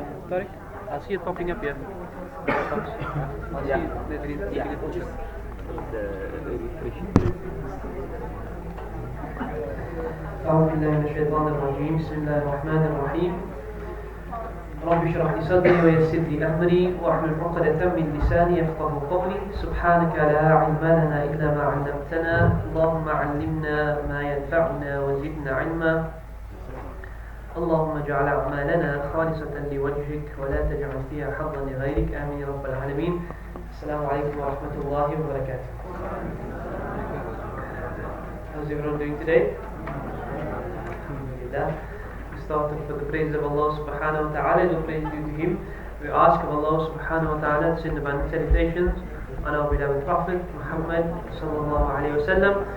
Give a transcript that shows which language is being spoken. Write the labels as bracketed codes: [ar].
[en] Tariq, I'll see it popping up here. I'll see the green portion. [ar] أعوذ بالله من الشيطان الرجيم بسم الله الرحمن الرحيم رب اشرح لي صدري ويسر لي أمري واحلل عقدة من لساني يفقهوا قولي سبحانك لا علم لنا إلا ما علمتنا اللهم علمنا ما ينفعنا وزدنا علما اللهم اجعل أعمالنا خالصة لوجهك ولا تجعل فيها حظا لغيرك آمين يا رب العالمين. السلام عليكم ورحمة الله وبركاته. [en] How's everyone doing today? We started with the praise of Allah subhanahu wa ta'ala. The praise due to Him. We ask of Allah subhanahu wa ta'ala to send abundant salutations on our beloved Prophet Muhammad sallallahu alayhi wa sallam.